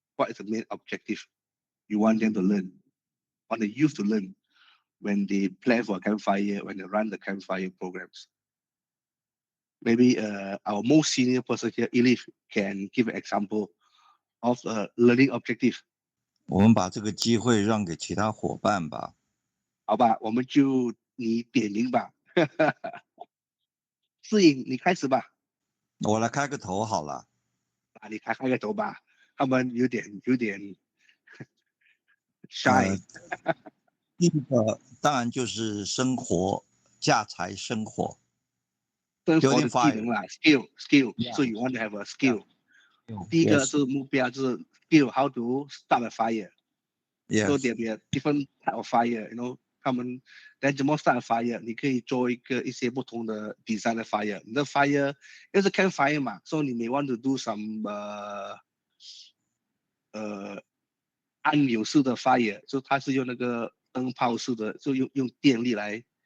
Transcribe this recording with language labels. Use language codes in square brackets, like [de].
[en] What is the main objective you want them to learn? Want the youth to learn when they plan for a campfire, when they run the campfire programs? Maybe our most senior person here, Elif, can give an example of a learning objective. [zh] 我们把这个机会让给其他伙伴吧。好吧，我们就你点名吧。适应，你开始吧。我来开个头好了。啊，你开个头吧。他们有点 shy。第一个当然就是生活，架柴生火。生活的技能啦 ，skill， [en] Yeah. so you want to have a skill。 Yeah. [zh] 第一个是目标，就是 skill， [en] how to start a fire。 [zh] So [en] Yes. there be a different type of fire，you know， [zh] 他们但怎么 [en] start a fire？ [zh] 你可以做一些不同的 design 的 fire。你的 fire 因为是 campfire 嘛，所以你 [en] may want to do some [zh] 按钮式的 fire， 就它是用那个灯泡式的，就用电力来